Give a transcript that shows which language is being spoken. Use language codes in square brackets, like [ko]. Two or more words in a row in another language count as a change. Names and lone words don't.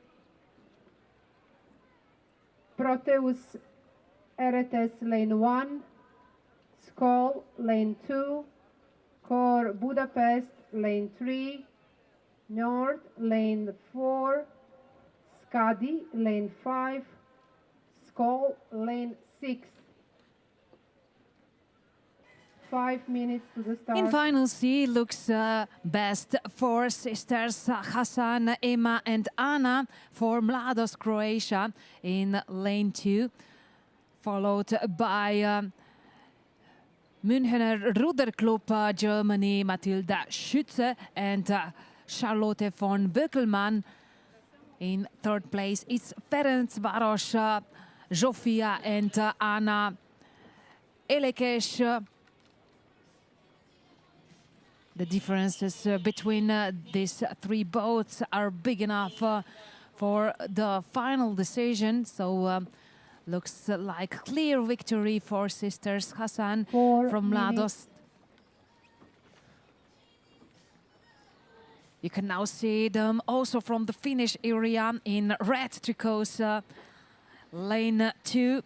[en] Proteus Eretes, lane 1. Skull, lane 2. Core Budapest, lane 3. North, lane 4. Skadi, lane 5. Skull, lane 6. 5 minutes to the start. In final C looks best for sisters Hassan, Emma and Anna for Mladost Croatia in lane 2, followed by Münchener Ruderclub Germany, Matilda Schütze and Charlotte von Böckelmann. In third place, it's Ferencváros, Zsofia and Anna Elekes. The differences between these three boats are big enough for the final decision. So looks like clear victory for sisters Hassan 4 from minutes. Mladost. You can now see them also from the finish area in red tricots, lane 2.